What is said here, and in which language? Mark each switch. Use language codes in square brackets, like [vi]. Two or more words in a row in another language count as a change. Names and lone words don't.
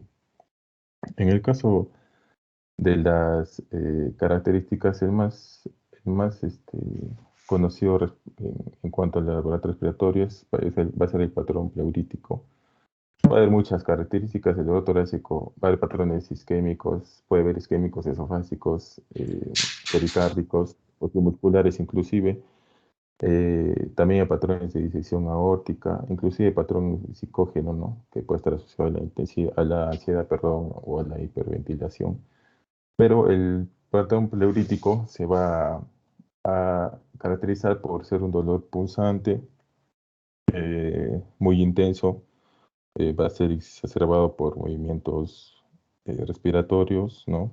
[es] En el caso de las características, el más conocido en cuanto al aparato respiratorio va a ser el patrón pleurítico. Va a haber muchas características del dolor torácico, va a haber patrones isquémicos, puede haber isquémicos esofásicos, pericárdicos, musculares inclusive. También hay patrones de disección aórtica, inclusive patrón psicógeno, ¿no? Que puede estar asociado a la a la ansiedad, perdón, o a la hiperventilación. Pero el patrón pleurítico se va a caracterizar por ser un dolor punzante, muy intenso, va a ser exacerbado por movimientos respiratorios, ¿no?